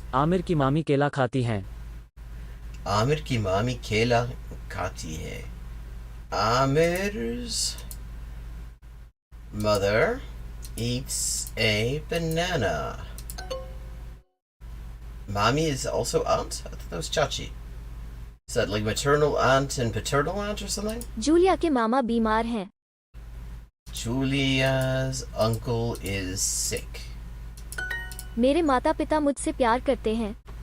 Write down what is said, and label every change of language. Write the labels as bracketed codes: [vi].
[hi] आमिर की मामी केला खाती हैं. आमिर की मामी केला खाती है. [en] Amir's mother eats a banana. Mommy is also aunt? I thought that was chachi. Is that like maternal aunt and paternal aunt or something? [hi] Julia के मामा बीमार हैं. [en] Julia's uncle is sick. [hi] मेरे माता पिता मुझसे प्यार करते हैं.